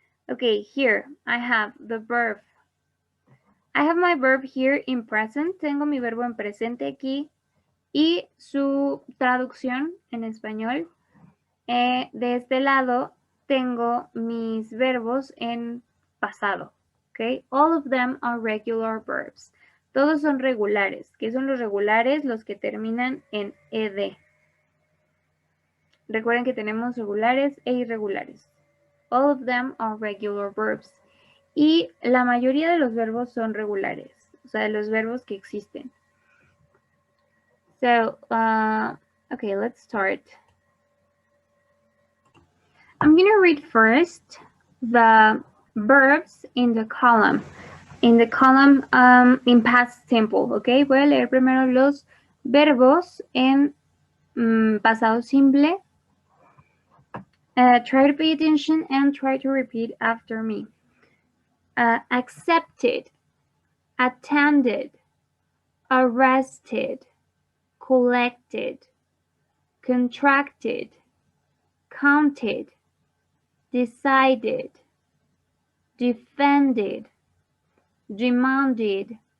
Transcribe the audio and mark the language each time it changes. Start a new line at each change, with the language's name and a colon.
English: Okay, here I have the verb. I have my verb here in present.
Spanish: Tengo mi verbo en presente aquí. Y su traducción en español. De este lado tengo mis verbos en pasado.
English: Okay, all of them are regular verbs.
Spanish: Todos son regulares. ¿Qué son los regulares? Los que terminan en ed. Recuerden que tenemos regulares e irregulares.
English: All of them are regular verbs.
Spanish: Y la mayoría de los verbos son regulares. O sea, de los verbos que existen.
English: So, okay, let's start. I'm going to read first the verbs in the column. In the column in past simple, okay?
Spanish: Voy a leer primero los verbos en pasado simple.
English: Try to pay attention and try to repeat after me. Accepted, attended, arrested, collected, contracted, counted, decided, defended, demanded,